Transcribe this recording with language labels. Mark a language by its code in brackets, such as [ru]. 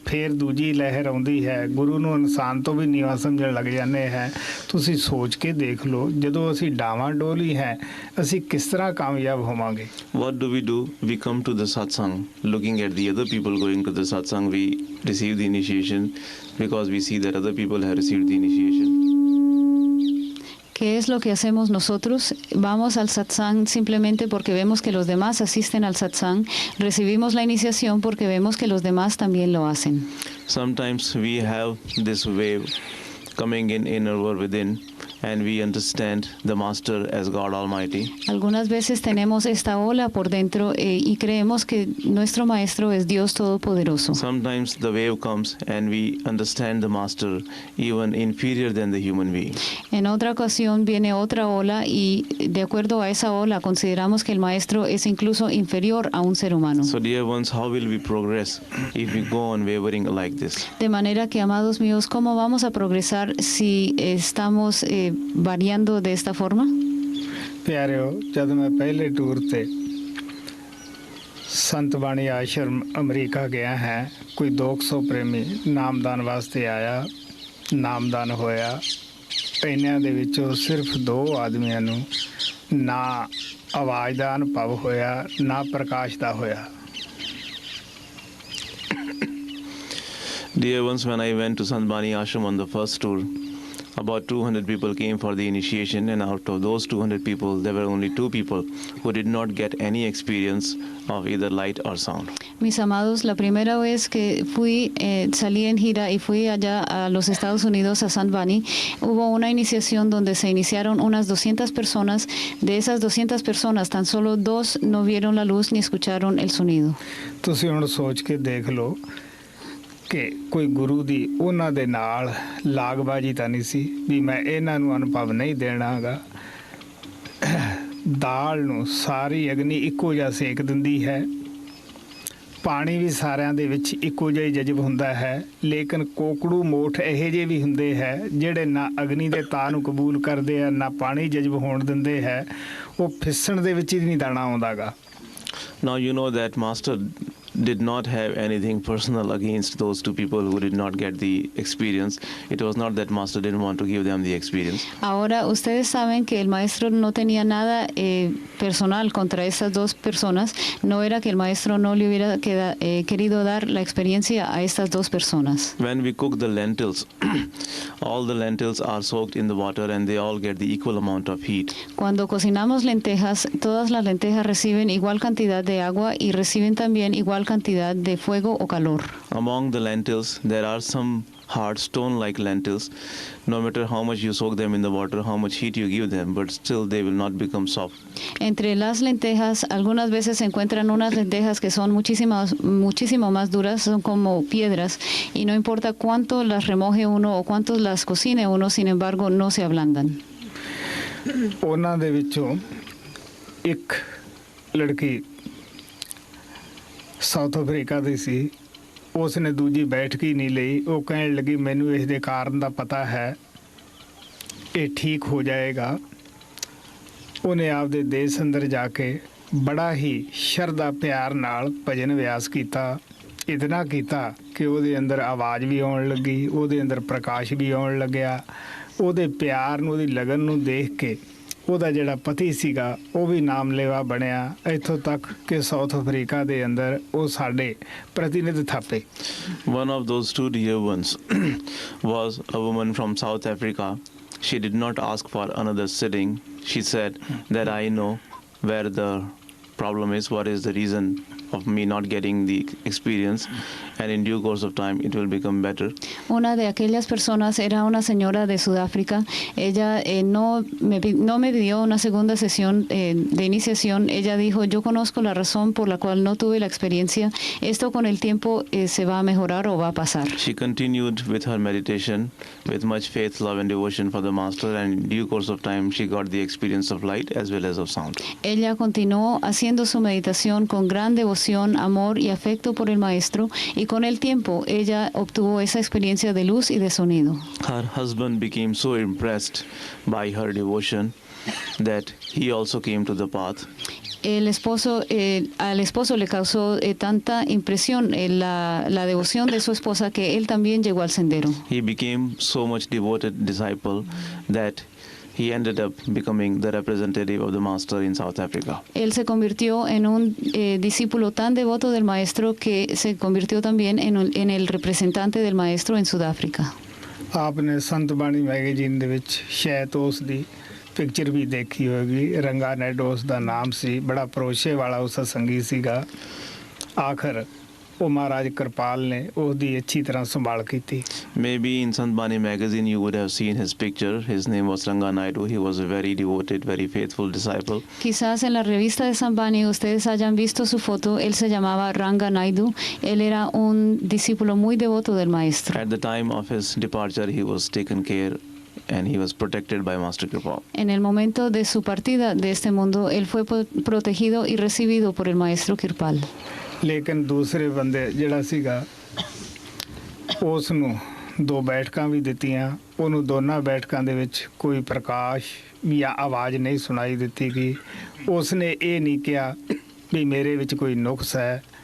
[pa] ਫਿਰ ਦੂਜੀ ਲਹਿਰ ਆਉਂਦੀ ਹੈ, ਗੁਰੂ ਨੂੰ ਇਨਸਾਨ ਤੋਂ ਵੀ ਨੀਵਾਂ ਸਮਝਣ ਲੱਗ ਜਾਂਦੇ ਹਾਂ। ਤੁਸੀਂ ਸੋਚ ਕੇ ਦੇਖ ਲਓ, ਜਦੋਂ ਅਸੀਂ ਡਾਵਾਂ ਡੋਲੀ ਹੈ, ਅਸੀਂ ਕਿਸ ਤਰ੍ਹਾਂ ਕਾਮਯਾਬ ਹੋਵਾਂਗੇ। [en] What do? We come to the Satsang, looking at the other people going to the Satsang. We receive the initiation because we see that other people have received the initiation. [es] ¿Qué es lo que hacemos nosotros? Vamos al satsang simplemente porque vemos que los demás asisten al satsang. Recibimos la iniciación porque vemos que los demás también lo hacen. [en] Sometimes we have this wave coming in our within, and we understand the Master as God Almighty. [es] Algunas veces tenemos esta ola por dentro y creemos que nuestro maestro es Dios Todopoderoso. [en] Sometimes the wave comes and we understand the Master even inferior than the human being. [es] En otra ocasión viene otra ola y de acuerdo a esa ola consideramos que el maestro es incluso inferior a un ser humano. [en] So dear ones, how will we progress if we go on wavering like this? [es] De manera que, amados míos, ¿cómo vamos a progresar si estamos variando de esta forma? [pa] ਪਿਆਰਿਓ, ਜਦ ਮੈਂ ਪਹਿਲੇ tour ਤੇ ਸੰਤ ਬਾਣੀ ਆਸ਼ਰਮ America ਗਿਆ ਹੈ, ਕੋਈ 200 ਪ੍ਰੇਮੀ ਨਾਮਦਾਨ ਵਾਸਤੇ ਆਇਆ, ਨਾਮਦਾਨ ਹੋਇਆ। ਇੰਨਿਆਂ ਦੇ ਵਿੱਚੋਂ ਸਿਰਫ 2 ਆਦਮੀਆਂ ਨੂੰ ਨਾ ਆਵਾਜ਼ ਦਾ ਅਨੁਭਵ ਹੋਇਆ, ਨਾ ਪ੍ਰਕਾਸ਼ ਦਾ ਹੋਇਆ। [en] Dear ones, when I went to Sant Bani Ashram on the first tour, about 200 people came for the initiation, and out of those 200 people, there were only 2 people who did not get any experience of either light or sound. [es] Mis amados, la primera vez que salí en gira y fui allá a los Estados Unidos, a Sant Bani, hubo una iniciación donde se iniciaron unas 200 personas. De esas 200 personas, tan solo 2 no vieron la luz ni escucharon el sonido. [pa] ਤੁਸੀਂ ਹੁਣ ਸੋਚ ਕੇ ਦੇਖ ਲਓ ਕਿ ਕੋਈ ਗੁਰੂ ਦੀ ਉਹਨਾਂ ਦੇ ਨਾਲ ਲਾਗਬਾਜੀ ਤਾਂ ਨਹੀਂ ਸੀ ਵੀ ਮੈਂ ਇਹਨਾਂ ਨੂੰ ਅਨੁਭਵ ਨਹੀਂ ਦੇਣਾਗਾ। ਦਾਲ ਨੂੰ ਸਾਰੀ ਅਗਨੀ ਇੱਕੋ ਜਿਹਾ ਸੇਕ ਦਿੰਦੀ ਹੈ, ਪਾਣੀ ਵੀ ਸਾਰਿਆਂ ਦੇ ਵਿੱਚ ਇੱਕੋ ਜਿਹਾ ਹੀ ਜਜ਼ਬ ਹੁੰਦਾ ਹੈ, ਲੇਕਿਨ ਕੋਕੜੂ ਮੋਠ ਇਹੋ ਜਿਹੇ ਵੀ ਹੁੰਦੇ ਹੈ ਜਿਹੜੇ ਨਾ ਅਗਨੀ ਦੇ ਤਾਅ ਨੂੰ ਕਬੂਲ ਕਰਦੇ ਆ, ਨਾ ਪਾਣੀ ਜਜ਼ਬ ਹੋਣ ਦਿੰਦੇ ਹੈ। ਉਹ ਫਿਸਣ ਦੇ ਵਿੱਚ ਹੀ ਨਹੀਂ ਦਾਣਾ ਆਉਂਦਾਗਾ। [en] Now you know that Master did not have anything personal against those two people who did not get the experience. It was not that master didn't want to give them the experience. [es] Ahora ustedes saben que el maestro no tenía nada personal contra estas dos personas. No era que el maestro no le hubiera querido dar la experiencia a estas dos personas. [en] When we cook the lentils, all the lentils are soaked in the water and they all get the equal amount of heat. [es] Cuando cocinamos lentejas, todas las lentejas reciben igual cantidad de agua y reciben también igual cantidad de fuego o calor. [en] Among the lentils, there are some hard stone-like lentils. No matter how much you soak them in the water, how much heat you give them, but still they will not become soft. [es] Entre las lentejas, algunas veces se encuentran unas lentejas que son muchísimo más duras, son como piedras, y no importa cuánto las remoje uno o cuánto las cocine uno, sin embargo, no se ablandan. [pa] ਉਹਨਾਂ ਦੇ ਵਿੱਚੋਂ ਇੱਕ ਲੜਕੀ south Africa ਦੀ ਸੀ। ਉਸ ਨੇ ਦੂਜੀ ਬੈਠਕ ਹੀ ਨਹੀਂ ਲਈ। ਉਹ ਕਹਿਣ ਲੱਗੀ ਮੈਨੂੰ ਇਸ ਦੇ ਕਾਰਨ ਦਾ ਪਤਾ ਹੈ, ਇਹ ਠੀਕ ਹੋ ਜਾਏਗਾ। ਉਹਨੇ ਆਪਦੇ ਦੇਸ਼ ਅੰਦਰ ਜਾ ਕੇ ਬੜਾ ਹੀ ਸ਼ਰਧਾ ਪਿਆਰ ਨਾਲ ਭਜਨ ਵਿਆਸ ਕੀਤਾ। ਇਤਨਾ ਕੀਤਾ ਕਿ ਉਹਦੇ ਅੰਦਰ ਆਵਾਜ਼ ਵੀ ਆਉਣ ਲੱਗੀ, ਉਹਦੇ ਅੰਦਰ ਪ੍ਰਕਾਸ਼ ਵੀ ਆਉਣ ਲੱਗਿਆ। ਉਹਦੇ ਪਿਆਰ ਨੂੰ, ਉਹਦੀ ਲਗਨ ਨੂੰ ਦੇਖ ਕੇ ਉਹਦਾ ਜਿਹੜਾ ਪਤੀ ਸੀਗਾ ਉਹ ਵੀ ਨਾਮਲੇਵਾ ਬਣਿਆ। ਇੱਥੋਂ ਤੱਕ ਕਿ ਸਾਊਥ ਅਫਰੀਕਾ ਦੇ ਅੰਦਰ ਉਹ ਸਾਡੇ ਪ੍ਰਤੀਨਿਧ ਥਾਪੇ। [en] One of those two dear ones was a woman from South Africa. She did not ask for another sitting. She said that I know where the problem is, what is the reason of me not getting the experience, and in due course of time it will become better. [es] Una de aquellas personas era una señora de Sudáfrica. Ella no me pidió una segunda sesión de iniciación. Ella dijo, yo conozco la razón por la cual no tuve la experiencia. Esto con el tiempo se va a mejorar o va a pasar. [en] She continued with her meditation with much faith, love and devotion for the master, and in due course of time she got the experience of light as well as of sound. [es] Ella continuó haciendo su meditación con gran devoción, amor y afecto por el maestro, y con el tiempo ella obtuvo esa experiencia de luz y de sonido. [en] Her husband became so impressed by her devotion that he also came to the path. [es] Al esposo le causó tanta impresión la devoción de su esposa que él también llegó al sendero. [en] He became so much devoted disciple that he ended up becoming the representative of the master in South Africa. [es] Él se convirtió en un discípulo tan devoto del maestro que se convirtió también en el representante del maestro en Sudáfrica. [hi] आपने संत बाणी magazine [pa] ਦੇ ਵਿੱਚ ਸ਼ਾਇਦ ਉਸ ਦੀ picture ਵੀ ਦੇਖੀ ਹੋਵੇਗੀ। ਰੰਗਾ ਨੈਡੋਸ ਦਾ ਨਾਮ ਸੀ। ਬੜਾ ਭਰੋਸੇ ਵਾਲਾ ਉਸ ਸੰਗੀ ਸੀਗਾ। ਆਖਰ ਉਹ ਮਹਾਰਾਜ ਕਿਰਪਾਲ ਨੇ ਉਹਦੀ ਅੱਛੀ ਤਰ੍ਹਾਂ ਸੰਭਾਲ ਕੀਤੀ। [en] Maybe in Sant Bani magazine you would have seen his picture. His name was Ranga Naidu. He was a very devoted, very faithful disciple. [es] Quizás en la revista de Sant Bani ustedes hayan visto su foto. Él se llamaba Ranga Naidu. Él era un discípulo muy devoto del maestro. [en] At the time of his departure, he was taken care and he was protected by Master Kripal. [es] En el momento de su partida de este mundo, él fue protegido y recibido por el maestro Kripal. [pa] ਲੇਕਿਨ ਦੂਸਰੇ ਬੰਦੇ ਜਿਹੜਾ ਸੀਗਾ ਉਸ ਨੂੰ 2 ਬੈਠਕਾਂ ਵੀ ਦਿੱਤੀਆਂ। ਉਹਨੂੰ ਦੋਨਾਂ ਬੈਠਕਾਂ ਦੇ ਵਿੱਚ ਕੋਈ ਪ੍ਰਕਾਸ਼ ਜਾਂ ਆਵਾਜ਼ ਨਹੀਂ ਸੁਣਾਈ ਦਿੱਤੀ ਗਈ। ਉਸ ਨੇ ਇਹ ਨਹੀਂ ਕਿਹਾ ਵੀ ਮੇਰੇ ਵਿੱਚ ਕੋਈ ਨੁਕਸ ਹੈ।